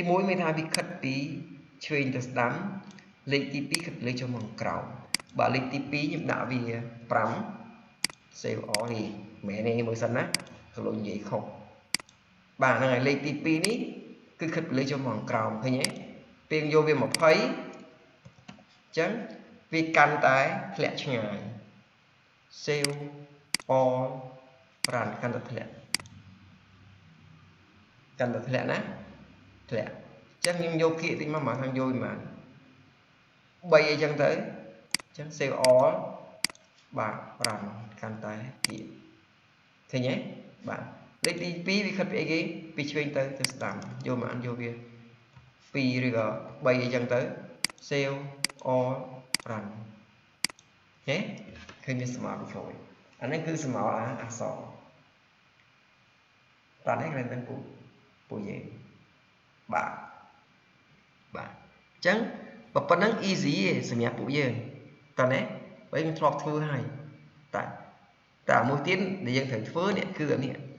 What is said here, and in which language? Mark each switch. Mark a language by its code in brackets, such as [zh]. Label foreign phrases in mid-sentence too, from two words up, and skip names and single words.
[km] 1 មានថាវាខិតពីឆ្វេងទៅស្ដាំលេខទី2ខិតលើចុះមកក្រោមបាទលេខទី2ខ្ញុំដាក់វា5 [en] save all [km] នេះមែនទេមើលសិនណាក៏លោកនិយាយខុសបាទហ្នឹងហើយលេខទី2នេះគឺខិតលើចុះមកក្រោមឃើញទេពេលយកវា20អញ្ចឹងវាកាន់តែធ្លាក់ឆ្ងាយ [en] save all run [km] កាន់តែធ្លាក់ ណាធ្លាក់អញ្ចឹងខ្ញុំយកគៀកតិចមកខាងយកវា3អីចឹងទៅអញ្ចឹង [en] save all [km] បាទ run កាន់តែគៀកឃើញទេបាទលេខទី2វាខិតពីអីគេពីឆ្វេងទៅស្ដាំយកមកយកវា2ឬក៏3អីចឹងទៅ [en] save all run [km] ហេឃើញមានស្មាតហ្វូនអានេះគឺស្មោលអក្សរ តោះនេះគេនឹងពូយើងបាទអញ្ចឹងប៉ុណ្ណឹង easy ទេសម្រាប់ពួកយើងតើណាបើយើងធ្លាប់ធ្វើហើយតែមួយទៀតដែលយើងត្រូវធ្វើនេះគឺអានេះ